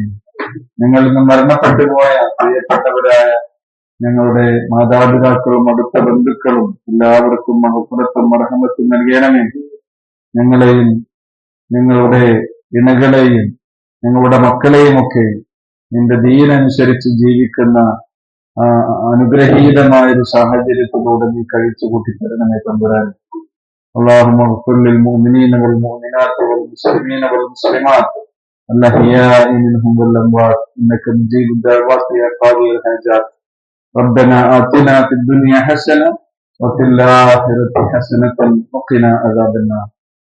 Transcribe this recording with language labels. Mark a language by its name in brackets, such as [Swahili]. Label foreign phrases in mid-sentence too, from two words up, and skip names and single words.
[Malayalam] ഞങ്ങളിൽ നിന്ന് മരണപ്പെട്ടു പോയ പ്രിയപ്പെട്ടവരായ ഞങ്ങളുടെ മാതാപിതാക്കളും അടുത്ത ബന്ധുക്കളും എല്ലാവർക്കും മഹപ്പുറത്തും മർഹമത്തും നൽകണമേ. ഞങ്ങളെയും ഞങ്ങളുടെ ഇണകളെയും ഞങ്ങളുടെ മക്കളെയും ഒക്കെ നിന്റെ ദീനനുസരിച്ച് ജീവിക്കുന്ന അനുഗ്രഹീതമായ ഒരു സാഹചര്യത്തിലൂടെ നീ കഴിച്ചു കൂട്ടിത്തരണമേ തമ്പുരാൻ. [Arabic] اللهم اغفر للمؤمنين والمؤمنات والمسلمين والمسلمات الأحياء منهم والأموات إنك مجيب الدعوات يا قاضي الحاجات. ربنا آتنا في الدنيا حسنة وفي الآخرة حسنة وقنا عذاب النار.